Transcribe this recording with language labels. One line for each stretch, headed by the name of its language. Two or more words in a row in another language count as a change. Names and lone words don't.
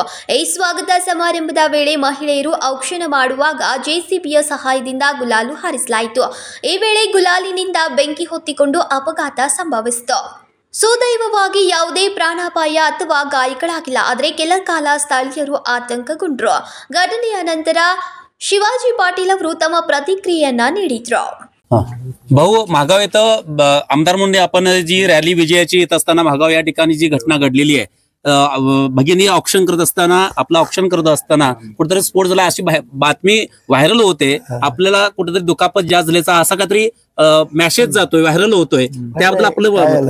Kannada: ಈ ಸ್ವಾಗತ ಸಮಾರಂಭದ ವೇಳೆ ಮಹಿಳೆಯರು ಔಕ್ಷಣ ಮಾಡುವಾಗ ಜೆಸಿಬಿಯ ಸಹಾಯದಿಂದ ಗುಲಾಲು ಹಾರಿಸಲಾಯಿತು। ಈ ವೇಳೆ ಗುಲಾಲಿನಿಂದ ಬೆಂಕಿ ಹೊತ್ತಿಕೊಂಡು ಅಪಘಾತ ಸಂಭವಿಸಿತು। ಸುದೈವವಾಗಿ ಯಾವುದೇ ಪ್ರಾಣಾಪಾಯ ಅಥವಾ ಗಾಯಗಳಾಗಿಲ್ಲ। ಆದರೆ ಕೆಲ ಕಾಲ ಸ್ಥಳೀಯರು ಆತಂಕಗೊಂಡರು। ಘಟನೆಯ ನಂತರ शिवाजी पाटील ಅವರು ತಮ್ಮ प्रतिक्रियेयನ್ನ ನೀಡಿದ್ರು।
Marathi: भाऊ महागाव येतं आमदार म्हणून आपण जी रॅली विजयाची येत असताना महागाव या ठिकाणी जी घटना घडलेली आहे, भगिनी ऑक्शन करत असताना आपला ऑक्शन करत असताना कुठेतरी स्फोट झाला अशी बातमी व्हायरल होते। आपल्याला कुठेतरी दुखापत जास्त झाल्याचा असा काहीतरी मेसेज जातोय, व्हायरल होतोय, त्याबद्दल आपलं